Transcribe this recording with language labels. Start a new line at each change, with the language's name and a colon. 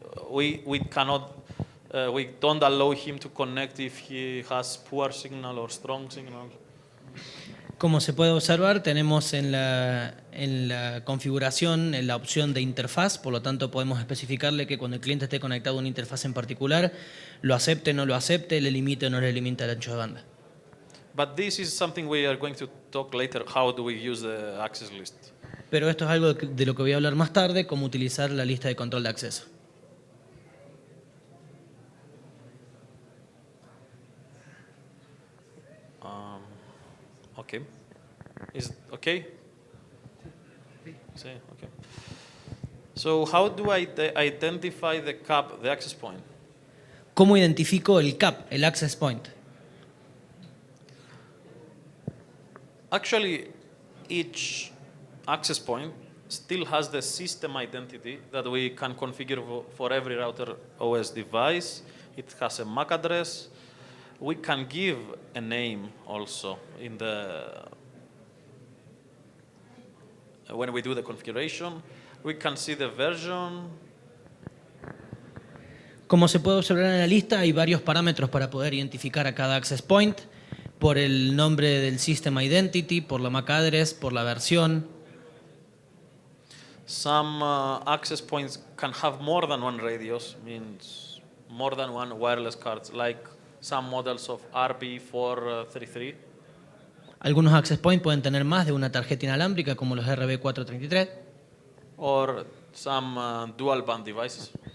English: We cannot. We don't allow him to connect if he has poor signal or strong signal.
Spanish: Como se puede observar, tenemos en la configuración en la opción de interfaz, por lo tanto podemos especificarle que cuando el cliente esté conectado a una interfaz en particular, lo acepte o no lo acepte, le limite o no le limite el ancho de banda.
English: But this is something we are going to talk later. How do we use the access list?
Spanish: Pero esto es algo de lo que voy a hablar más tarde, cómo utilizar la lista de control de acceso.
English: Okay. Is it okay? Sí, okay. So how do I identify the CAP, the access point?
Spanish: ¿Cómo identifico el CAP, el access point?
English: Actually, each access point still has the system identity that we can configure for every router OS device. It has a MAC address. We can give a name also in the when we do the configuration. We can see the version.
Spanish: Como se puede observar en la lista, hay varios parámetros para poder identificar a cada access point, por el nombre del system identity, por la MAC address, por la versión.
English: Some access points can have more than one radius, means more than one wireless cards, like some models of RB433.
Spanish: Algunos access points pueden tener más de una tarjeta inalámbrica, como los RB433,
English: Or some dual band devices.